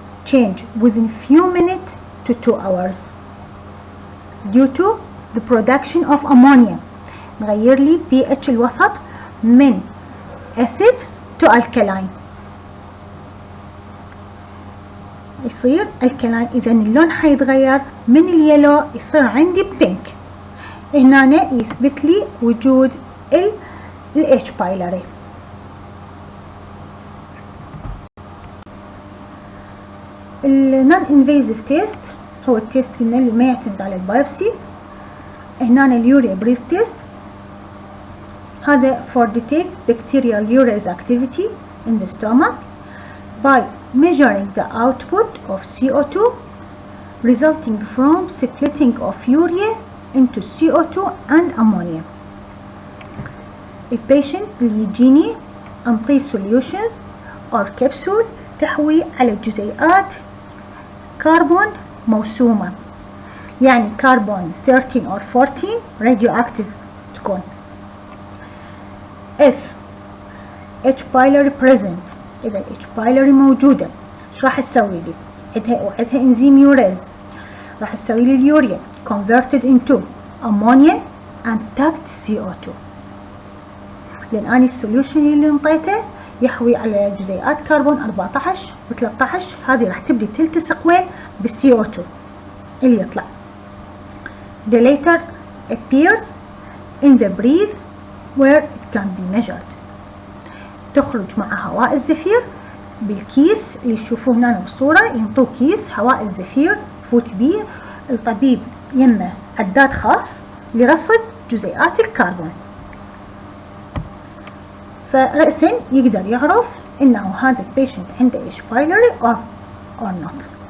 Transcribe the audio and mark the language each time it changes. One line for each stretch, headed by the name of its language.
English: change within few minutes to 2 hours due to the production of ammonia.
Arabic: نغير لي pH الوسط من
English: acid to alkaline،
Arabic: يصير alkaline. إذا اللون حيتغير من اليلو يصير عندي pink. هنا يثبت لي وجود ال H pylori. النون انفيزيف تيست هو التيست اللي ما يعتمد على البايوبسي.
English: هنا اليوريا breath test, هذا for detect bacterial urease activity in the stomach by measuring the output of CO2 resulting from splitting of urea into CO2 and ammonia.
Arabic: البيشنت اللي يجيني أنطيه
English: solutions or capsule
Arabic: تحوي على جزيئات كربون موسومة، يعني كربون 13
English: or 14 radioactive
Arabic: تكون.
English: If H pylori present،
Arabic: إذا H pylori موجودة، إيش راح تسوي لي؟ وعدها إنزيم يوريز، راح تسوي لي اليوريا
English: converted into ammonia and tagged CO2.
Arabic: لأن أنا السوليوشن اللي انطيته يحوي على جزيئات كربون 14 و 13، هذه راح تبدي تلتصق وين؟ بالCO2 اللي يطلع.
English: The later appears in the breath where it can be measured.
Arabic: تخرج مع هواء الزفير بالكيس اللي تشوفوه هنا بالصورة، ينطوه كيس هواء الزفير فوت بيه الطبيب يمه عداد خاص لرصد جزيئات الكربون، فرأسا يقدر يعرف انه هذا البيشنت عنده H pylori
English: or not.